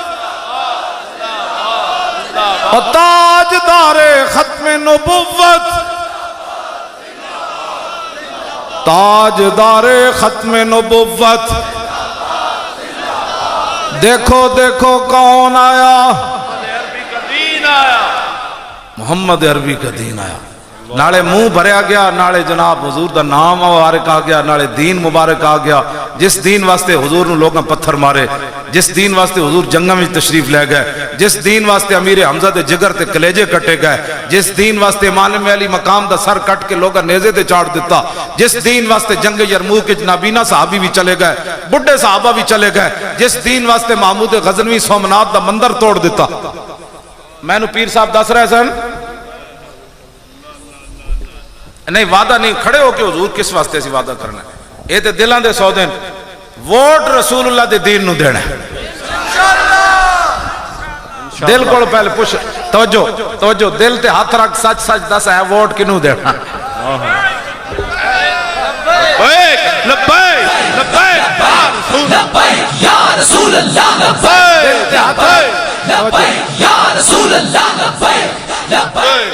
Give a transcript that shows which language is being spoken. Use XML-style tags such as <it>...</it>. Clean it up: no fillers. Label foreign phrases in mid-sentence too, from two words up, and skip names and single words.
<ur>اور تاجدار ختم نبوت تاجدار ختم نبوت، دیکھو دیکھو کون آیا، محمد عربی کا دین آیا۔</ur> <pa>نالے منہ بھریا گیا، نالے جناب حضور دا نام مبارک آ گیا، نالے دین مبارک آ گیا۔ جس دین واسطے حضور نو لوگاں پتھر مارے، جس دین واسطے حضور جنگاں وچ تشریف لے گئے، جس دین واسطے امیر حمزہ دے جگر تے کلیجے کٹے گئے، جس دین واسطے امام علی مقام دا سر کٹ کے لوگاں نیزے تے چاڑ دیتا، جس دین واسطے جنگ یرموک وچ نابینا صحابی بھی چلے گئے، بڈھے صحابہ بھی چلے گئے، جس دین واسطے محمود غزنوی سومنات دا مندر توڑ دیتا۔ میں نو پیر صاحب دس رہے سن، نہیں وعدہ نہیں، کھڑے ہو کے حضور کس واسطے اسی وعدہ کرنا ہے، اے تے دلاں دے سودے، ووٹ رسول اللہ دے دین نو دینا ہے۔ دل کو پہلے پوچھ، توجہ توجہ، دل تے ہاتھ رکھ، سچ سچ دس ہے ووٹ کنوں دینا؟</pa> <ar>لبیک لبیک یا رسول اللہ، لبیک لبیک یا رسول اللہ، لبیک لبیک۔</ar>